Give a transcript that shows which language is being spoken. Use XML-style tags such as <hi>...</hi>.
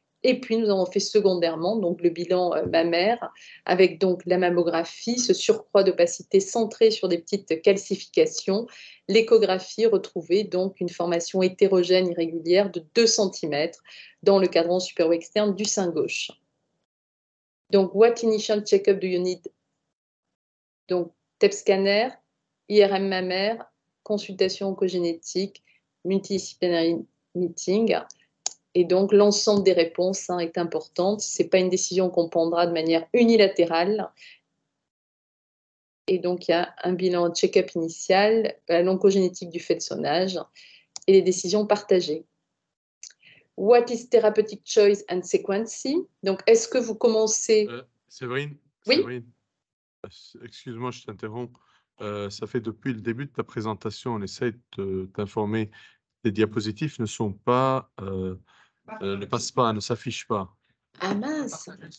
<fr>Et puis, nous avons fait secondairement donc, le bilan mammaire avec donc la mammographie, ce surcroît d'opacité centré sur des petites calcifications, l'échographie retrouvée donc une formation hétérogène irrégulière de 2 cm dans le cadran supérieur externe du sein gauche. Donc,</fr> <en>what initial check-up do you need?</en> <fr>Donc, TEP scanner, IRM mammaire, consultation oncogénétique, multidisciplinaire meeting. Et donc, l'ensemble des réponses est importante. Ce n'est pas une décision qu'on prendra de manière unilatérale. Et donc, il y a un bilan check-up initial, l'oncogénétique du fait de sonnage et les décisions partagées.</fr> <en>What is therapeutic choice and sequencing?</en> <fr>Donc, est-ce que vous commencez... Séverine, oui. Séverine, excuse-moi, je t'interromps. Ça fait depuis le début de ta présentation, on essaie de t'informer. Les diapositives ne sont pas, ne passent pas, ne s'affichent pas. Ah mince!</fr>